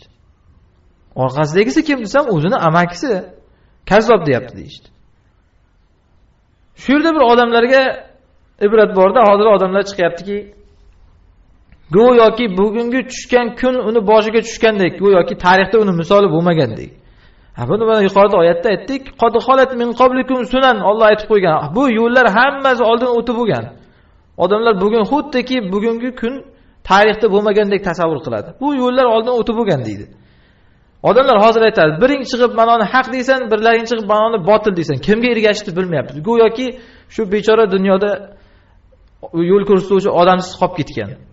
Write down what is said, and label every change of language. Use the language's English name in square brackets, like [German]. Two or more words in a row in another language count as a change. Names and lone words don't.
[Uzbek] Orqasidagisi kim desam, o'zini amakisi, kazzob deyapti deydi. Shu yerda bir odamlarga ibrat borda, hozir odamlar chiqyaptiki, go'yoki bugungi tushgan kun uni boshiga tushgandek, go'yoki tarixda uni misoli bo'lmagandek. Buni mana yuqorida oyatda aytdik, [Arabic] قد خلت من قبلكم سنن, [Uzbek] Alloh aytib qo'ygan. Bu yo'llar hammasi oldin o'tib bo'lgan. Odamlar bugun xuddiki bugungi kun tarixda bo'lmagandek tasavvur qiladi. Bu yo'llar oldin o'tib bo'lgan deydi. Odamlar hozir aytadi, biring chiqib manoni haq deysan, birlaring chiqib manoni botil deysan. Kimga ergashishni bilmayapmiz. Go'yoki shu bechora dunyoda yo'l ko'rsatuvchi odamsiz qolib ketgan.